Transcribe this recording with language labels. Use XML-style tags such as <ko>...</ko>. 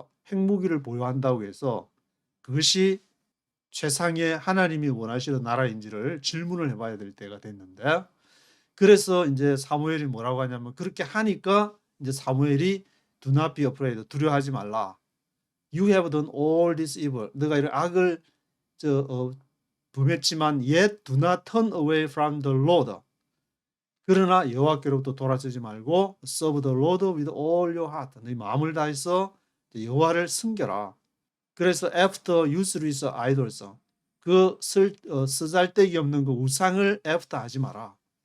<ko>핵무기를 보유한다고 해서 그것이 최상의 하나님이 원하시는 나라인지를 질문을 해봐야 될 때가 됐는데 그래서 이제 사무엘이 뭐라고 하냐면 그렇게 하니까 이제 사무엘이</ko> <en>Do not be afraid.</en> <ko>두려워하지 말라.</ko> <en>You have done all this evil.</en> <ko>너가 이런 악을 범했지만</ko> <en>yet do not turn away from the Lord.</en> <ko>그러나 여호와께로부터 돌아서지 말고</ko> <en>serve the Lord with all your heart.</en> <ko>네 마음을 다해서 여호와를 섬겨라. 그래서</ko> <en>after useless idols.</en> <ko>그 쓰잘데기 없는 그 우상을 after 하지 마라.</ko>